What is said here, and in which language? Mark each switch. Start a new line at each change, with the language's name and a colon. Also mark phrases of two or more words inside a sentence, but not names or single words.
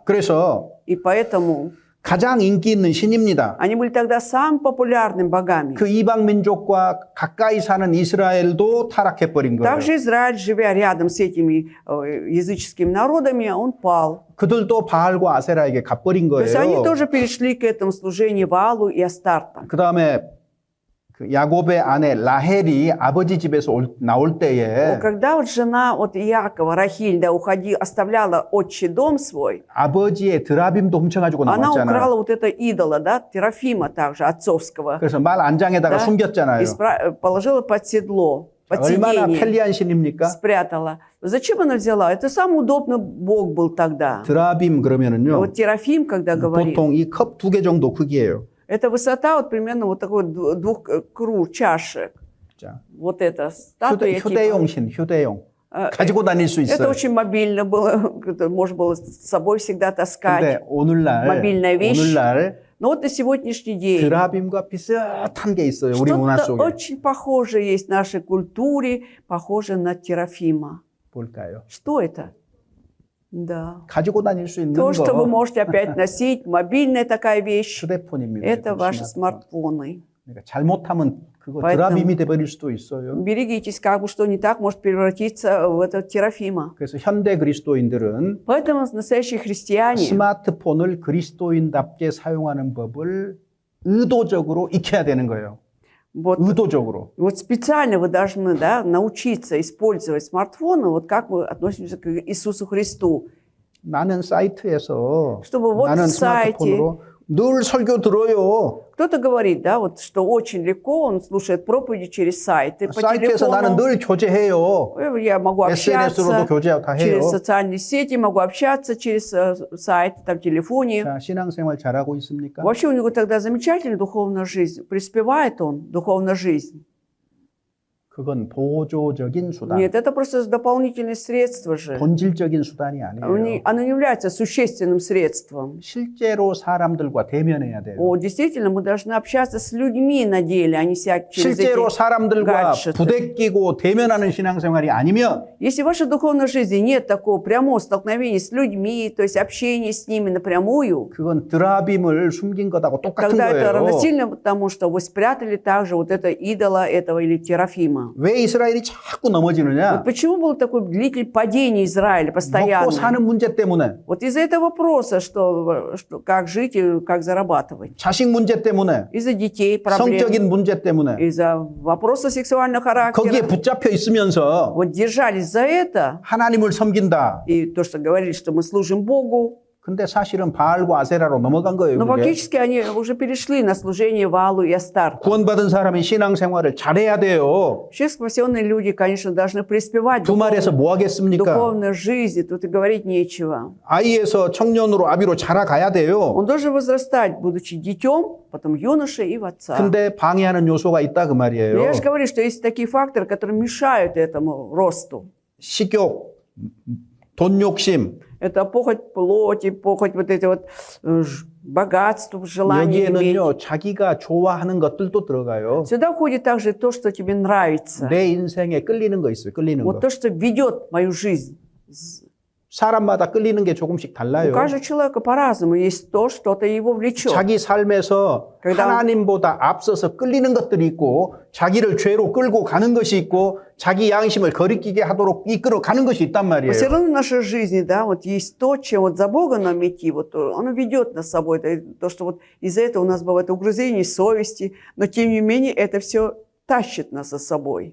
Korean: 그래서
Russian: И поэтому
Korean: 가장 인기 있는 신입니다.
Russian: они были тогда самым популярным богами.
Korean: 그 이방 민족과 가까이 사는 이스라엘도 타락해 버린 거예요.
Russian: Также Израиль, живя рядом с этими языческими народами, он пал.
Korean: 그들도 바알과 아세라에게 갚버린
Russian: То есть они
Korean: 거예요.
Russian: тоже перешли к этому служению Ваалу и Астарту.
Korean: 그 다음에 그 야곱의 아내 라헬이 아버지 집에서 나올 때에
Russian: Когда вот жена от Иакова, Рахиль, да, оставляла отчий дом свой,
Korean: 아버지의 드라빔도 훔쳐가지고
Russian: она
Korean: 나왔잖아요.
Russian: украла вот это идола, да, Терафима также, отцовского,
Korean: 그래서 말 안장에다가
Russian: Да.
Korean: 숨겼잖아요.
Russian: и положила под седло, под
Korean: 얼마나
Russian: сиденье,
Korean: 편리한 신입니까?
Russian: спрятала. Зачем она взяла? Это самый удобный бог был тогда.
Korean: 드라빔 그러면은요.
Russian: Вот Терафим, когда говорит,
Korean: 보통 이 컵 2개 정도 크기예요.
Russian: это высота вот примерно вот такой двух чашек.
Korean: 자,
Russian: Вот это статуя типа.
Korean: 휴대용신, 휴대용. 가지고 다닐 수
Russian: Это
Korean: 있어요.
Russian: очень мобильно было, это можно было с собой всегда таскать.
Korean: 근데 오늘날
Russian: мобильная вещь.
Korean: 오늘날
Russian: Но вот на сегодняшний день
Korean: 드라빔과 비슷한 게 있어요. 우리 문화
Russian: что-то
Korean: 속에.
Russian: очень похожее есть в нашей культуре, похоже на Терафима.
Korean: 볼까요?
Russian: Что это? Да.
Korean: 가지고 다닐 수 있는
Russian: То, что вы
Korean: 거
Russian: можете опять носить, мобильная такая вещь,
Korean: 휴대폰입니다.
Russian: это ваши
Korean: 스마트폰.
Russian: смартфоны.
Korean: 그러니까 잘못하면 그거
Russian: Поэтому-
Korean: 드라빔이 돼버릴 수도 있어요.
Russian: Берегитесь, как бы что не так, может превратиться в это Терафима.
Korean: 그래서 현대 그리스도인들은
Russian: Поэтому настоящие христиане,
Korean: 스마트폰을 그리스도인답게 사용하는 법을 의도적으로 익혀야 되는 거예요.
Russian: вот,
Korean: 의도적으로.
Russian: вот специально вы должны, да, научиться использовать смартфоны, вот как вы относитесь к Иисусу Христу.
Korean: 나는 사이트에서
Russian: Чтобы вот
Korean: 나는
Russian: в сайте
Korean: 스마트폰으로 늘 설교 들어요.
Russian: кто-то говорит, да, вот что очень легко, он слушает проповеди через сайты, по
Korean: 사이트에서 나는
Russian: телефону.
Korean: 늘 교제해요.
Russian: Я могу
Korean: SNS로도
Russian: общаться
Korean: 교제 다 해요.
Russian: через социальные сети, могу общаться через сайт, там, телефоне.
Korean: 자, 신앙생활 잘하고 있습니까?
Russian: Вообще у него тогда замечательная духовная жизнь. Преуспевает он, духовная жизнь.
Korean: 그건 보조적인 수단,
Russian: Нет, это просто дополнительные средства же.
Korean: 본질적인 수단이 아니에요.
Russian: Оно не является существенным средством.
Korean: 실제로 사람들과 대면해야 돼요.
Russian: Действительно, мы должны общаться с людьми на деле, а не через
Korean: 실제로
Russian: эти
Korean: 사람들과
Russian: гаджеты.
Korean: 부대끼고 대면하는 신앙생활이 아니면
Russian: Если в вашей духовной жизни нет такого прямого столкновения с людьми, то есть общения с ними напрямую,
Korean: 그건 드라빔을 숨긴 것하고 똑같은
Russian: тогда это
Korean: 거예요.
Russian: равносильно тому, что вы спрятали также вот это идола этого или Терафима.
Korean: 왜 이스라엘이 자꾸 넘어지느냐?
Russian: Вот почему было такое длительное падение Израиля
Korean: 먹고
Russian: постоянно?
Korean: 사는 문제 때문에,
Russian: Вот из-за этого вопроса, что как жить и как зарабатывать.
Korean: 자식 문제 때문에,
Russian: Из-за детей проблем,
Korean: 성적인 문제 때문에
Russian: из-за вопроса сексуального
Korean: 거기에
Russian: характера.
Korean: 붙잡혀 있으면서
Russian: Вот держались за это,
Korean: 하나님을 섬긴다.
Russian: и то, что говорили, что мы служим Богу,
Korean: 근데 사실은 바알과 아세라로 넘어간 거예요.
Russian: но
Korean: 그게.
Russian: фактически они уже перешли на служение Ваалу и Астарту.
Korean: 구원받은 사람이 신앙생활을 잘해야 돼요.
Russian: Вообще спасенные люди, конечно, должны преуспевать в
Korean: 두말에서 뭐 하겠습니까?
Russian: духовной жизни, тут и говорить нечего.
Korean: 아이에서 청년으로 아비로 자라가야 돼요.
Russian: Он должен возрастать, будучи детем, потом юношей и в отца.
Korean: 근데 방해하는 요소가 있다 그
Russian: Но
Korean: 말이에요.
Russian: я же говорю, что есть такие факторы, которые мешают этому росту.
Korean: 식욕, 돈 욕심,
Russian: Это похоть плоти, похоть вот эти вот богатство, желание иметь.
Korean: 여기에는요 자기가 좋아하는 것들도 들어가요.
Russian: Сюда входит также то, что тебе нравится.
Korean: 내 인생에 끌리는 거 있어요. 끌리는
Russian: Вот
Korean: 거.
Russian: то, что ведет мою жизнь.
Korean: 사람마다 끌리는 게 조금씩
Russian: У
Korean: 달라요.
Russian: каждого человека по-разному. Есть то, что-то его влечет.
Korean: 자기 삶에서 그러다- 하나님보다 앞서서 끌리는 것들이 있고 자기를 죄로 끌고 가는 것이 있고 자기 양심을 거리끼게 하도록 이끌어 가는 것이 있단
Russian: Но
Korean: 말이에요.
Russian: все равно в нашей жизни, да, вот есть то, чем вот за Бога нам идти, вот оно ведет нас с собой. То, что вот из-за этого у нас бывает угрызение совести, но тем не менее это все тащит нас за собой.